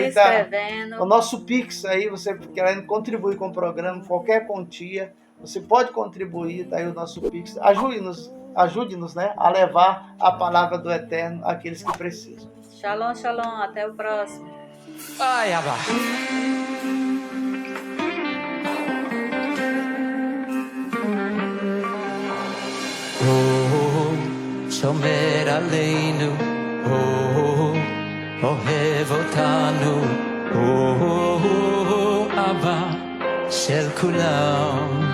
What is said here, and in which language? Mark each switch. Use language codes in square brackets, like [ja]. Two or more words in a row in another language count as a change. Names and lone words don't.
[pt] se inscrevendo. Tá o nosso Pix aí, você querendo contribuir com o programa, qualquer quantia, você pode contribuir, tá aí o nosso Pix. Ajude-nos, né, a levar a palavra do Eterno àqueles que precisam. Shalom, shalom, até o próximo. Ai, Abba. [he] שומר עלינו, אוהב אותנו, אבא של כולם.